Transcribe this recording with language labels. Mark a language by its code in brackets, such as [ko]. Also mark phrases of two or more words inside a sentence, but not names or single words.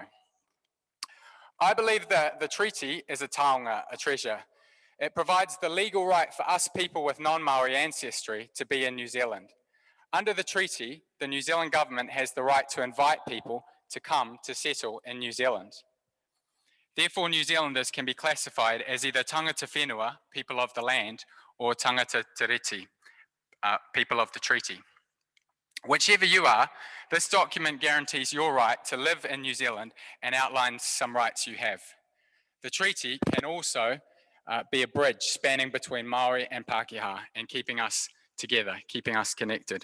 [en] I believe that the treaty is a taonga, a treasure. It provides the legal right for us people with non-Maori ancestry to be in New Zealand. Under the treaty, the New Zealand government has the right to invite people to come to settle in New Zealand. Therefore, New Zealanders can be classified as either [mi] tangata whenua, [en] people of the land, or [mi] tangata tiriti, [en] people of the treaty. Whichever you are, this document guarantees your right to live in New Zealand and outlines some rights you have. The treaty can also be a bridge spanning between Maori and Pākehā and keeping us together, keeping us connected.